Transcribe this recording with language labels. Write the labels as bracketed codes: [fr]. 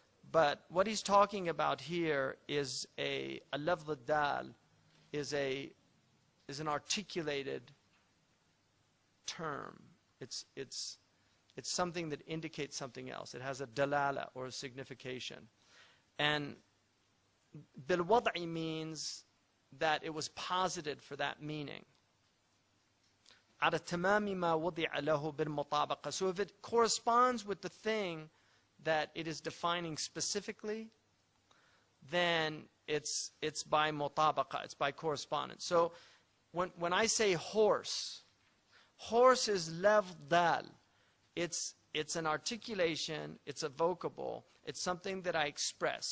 [en] But what he's talking about here is a lafz al-dal is an articulated term. It's something that indicates something else. It has a dalala, or a signification. And bil-wad'i means that it was posited for that meaning. [ar] على تمام ما وضع له بالمطابقة. [en] So if it corresponds with the thing that it is defining specifically, then it's by mutabaqa, it's by correspondence. So when I say horse, horse is lafz dal. It's an articulation, it's a vocable, it's something that I express.